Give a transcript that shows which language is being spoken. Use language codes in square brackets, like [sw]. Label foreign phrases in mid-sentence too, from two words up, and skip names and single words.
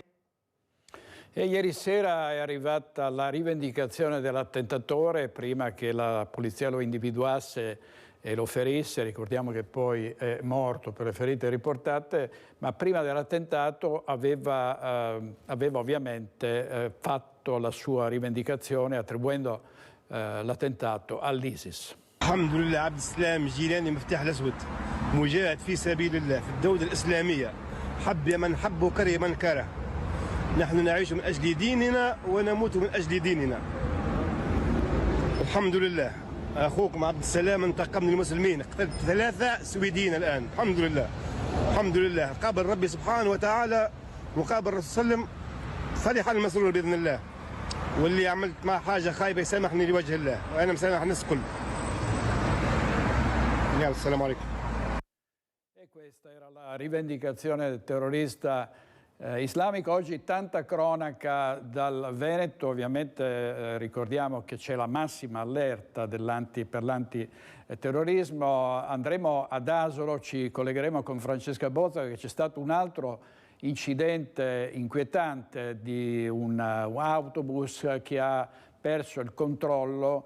[it] E ieri sera è arrivata la rivendicazione dell'attentatore prima che la polizia lo individuasse e lo ferisse. Ricordiamo che poi è morto per le ferite riportate, ma prima dell'attentato aveva ovviamente fatto la sua rivendicazione attribuendo l'attentato all'ISIS. [ar] الحمد لله عبد السلام جيلاني مفتاح الأسود مجاهد في سبيل الله في الدولة الإسلامية، حب من حب وكره من كره. نحن نعيش من أجل ديننا ونموت من أجل ديننا. الحمد لله. أخوكم عبد السلام انتقم من المسلمين، قتلت 3 سويديين الآن. الحمد لله الحمد لله. قابل ربي سبحانه وتعالى وقابل الرسول صلى الله عليه وسلم فرح المسرور بإذن الله. واللي عملت مع حاجة خايبة يسامحني لوجه الله، وأنا مسامح الناس الكل. يلا السلام عليكم. [it] E questa era la rivendicazione del terrorista islamico. Oggi tanta cronaca dal Veneto, ovviamente ricordiamo che c'è la massima allerta per l'antiterrorismo. Andremo ad Asolo, ci collegheremo con Francesca Bozza, perché c'è stato un altro incidente inquietante di un autobus che ha perso il controllo.